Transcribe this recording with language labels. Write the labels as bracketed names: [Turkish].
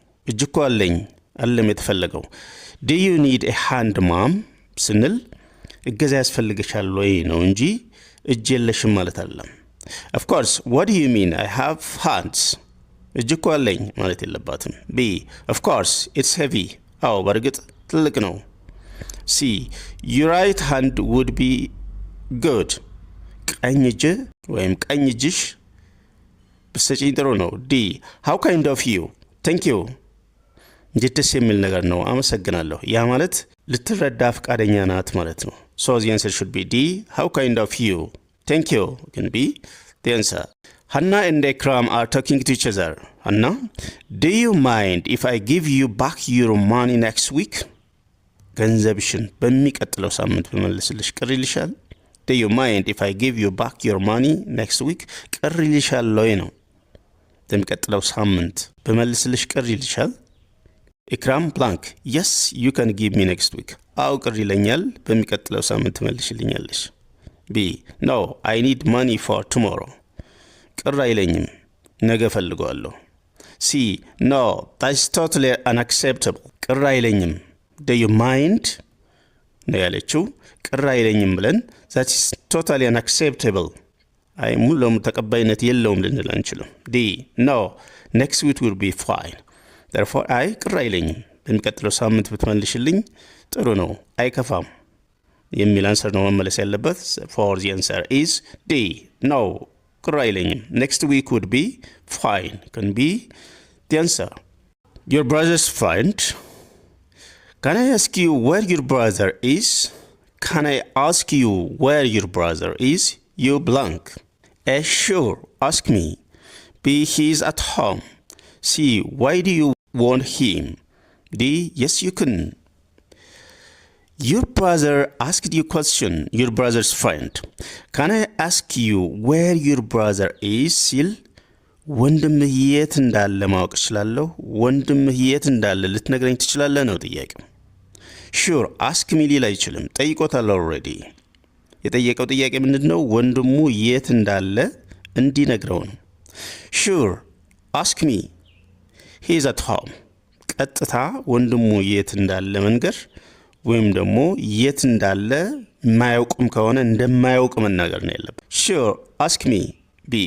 [Amharic] እጅ እኮ አለኝ አለም የተፈለገው። [English] Do you need a hand, mom? [Amharic] ስንል እገዛ ያስፈልግሻል ወይ ነው እንጂ እጅ የለሽም ማለት አይደለም። [English] Of course. What do you mean? I have hands. [Amharic] እጅ እኮ አለኝ ማለት የለባትም። [English] B. Of course. It's heavy. [Amharic] አዎ በእርግጥ ትልቅ ነው። C. [English] Your right hand would be good. [Amharic] ቀኝ እጅ ወይም ቀኝ እጅሽ ብትሰጪኝ ጥሩ ነው። D. [English] How kind of you? Thank you. [Amharic] እንዴት ደስ የሚል ነገር ነው፣ አመሰግናለሁ። ያ ማለት ልትረዳ ፈቃደኛ ናት ማለት ነው። [English] So the answer should be D. How kind of you? Thank you can be the answer. Hannah and Ikram are talking to each other. Hannah, do you mind if I give you back your money next week? [Amharic] ገንዘብሽን በሚቀጥለው ሳምንት በመልስልሽ ቅር ይልሻል? [English] Do you mind if I give you back your money next week? [Amharic] ቅር ይልሻል ወይ ነው። በሚቀጥለው ሳምንት በመልስልሽ ቅር ይልሻል? ኢክራም blank. [English] Yes, you can give me next week. [Amharic] አው ቅር ይለኛል፣ በሚቀጥለው ሳምንት መልሽልኛለሽ። B. [English] No, I need money for tomorrow. [Amharic] ቅር አይለኝም፣ ነገ ፈልገዋለሁ። [English] C. No, that's totally unacceptable. [Amharic] ቅር አይለኝም። [English] Do you mind? [Amharic] ነው ያለችው። ቅር አይለኝም ብለን [English] that is totally unacceptable. [Amharic] አይ ሙሉ ለሙሉ ተቀባይነት የለውም ልንል አንችልም። D. [English] No, next week will be fine. [Amharic] Therefore, አይ ቅር አይለኝም፣ በሚቀጥለው ሳምንት ብትመልሽልኝ ጥሩ ነው፣ አይከፋም የሚል አንሰር ነው መመለስ ያለበት። [English] For the answer is D. [Amharic] No, ቅር አይለኝም. [English] Next week would be fine can be the answer. Your brother's friend. Can I ask you where your brother is? Can I ask you where your brother is? You blank. A. Sure, ask me. B. He is at home. C. Why do you want him? D. Yes, you can. Your brother asked you question. Your brother's friend. Can I ask you where your brother is? [Amharic] ሲል ወንድምህ የት እንዳለ ማወቅ እችላለሁ? ወንድምህ የት እንዳለ ልትነግረኝ ትችላለህ ነው ጥያቄው። [English] ሹር አስክ ሚ [Amharic] ሊል አይችልም፣ ጠይቆታል ኦልሬዲ። የጠየቀው ጥያቄ ምንድነው? ወንድሙ የት እንዳለ እንዲነግረው ነው። [English] ሹር አስክ ሚ ሂ ኢዝ አት ሆም። [Amharic] ቀጥታ ወንድሙ የት እንዳለ መንገር ወይም ደግሞ የት እንዳለ የማያውቁም ከሆነ እንደማያውቅ መናገር ነው ያለበት። [English] ሹር አስክ ሚ። [Amharic] B.